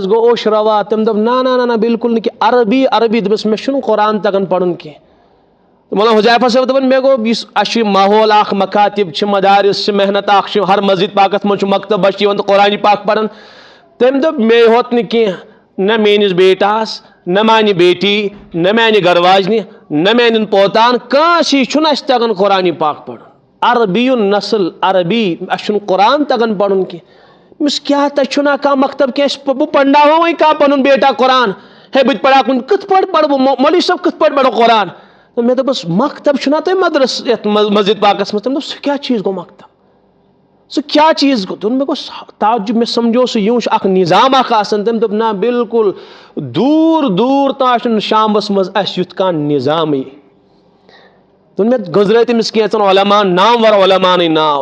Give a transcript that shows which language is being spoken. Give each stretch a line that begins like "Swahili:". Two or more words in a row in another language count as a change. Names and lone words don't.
Kashmiri: گوٚو اوش روا تٔمۍ دوٚپ نہ نہ بالکل نہٕ کینٛہہ عربی عربی دوٚپمَس مےٚ چھُنہٕ قرآن تگان پرُن کینٛہہ مولانا حُذیفہ صٲب دوٚپُن مےٚ گوٚو یُس اَسہِ چھُ ماحول اکھ مکاتب چھِ مدارس چھِ محنت اکھ چھِ ہر مسجد پاکس منٛز چھُ مکتب بچہِ یِوان تہٕ قرآنِ پاک پران تٔمۍ دوٚپ مے ہوت نہٕ کینٛہہ نہ میٲنِس بیٹاہس نہ میانہِ بیٹی نہ میانہِ گرٕ واجنہِ نہ میانٮ۪ن پوتان کٲنٛسے چھُنہٕ اَسہِ تگان قرآنِ پاک پرُن عربیُن نسل عربی اَسہِ چھُنہٕ قرآن تگان پرُن کینٛہہ أمِس کیٛاہ تَتہِ چھُنہ کانٛہہ مکتب کینٛہہ بہٕ پرناوہا وۄنۍ کانٛہہ پنُن بیٹا قرآن ہے بہٕ تہِ پرا کُنہِ کِتھ پٲٹھۍ پرٕ بہٕ مولوی صٲب کِتھ پٲٹھۍ پرو قرآن مےٚ دوٚپُس مکتب چھُنہ تۄہہِ مدرس یتھ مسجد پاکس منٛز تٔمۍ دوٚپ سُہ کیٛاہ چیٖز گوٚو مکتب سُہ کیٛاہ چیٖز گوٚو دوٚپُن مےٚ گوٚو تعجب مےٚ سمجھو سُہ یِوان چھُ اکھ نظام اکھ آسان تٔمۍ دوٚپ نہ بالکل دوٗر دوٗر تام چھُنہٕ شامس منٛز اَسہِ یُتھ کانٛہہ نظامٕے دوٚپُن مےٚ گٔنٛزرٲے تٔمِس کینٛژن علماہن نامور علماہنٕے ناو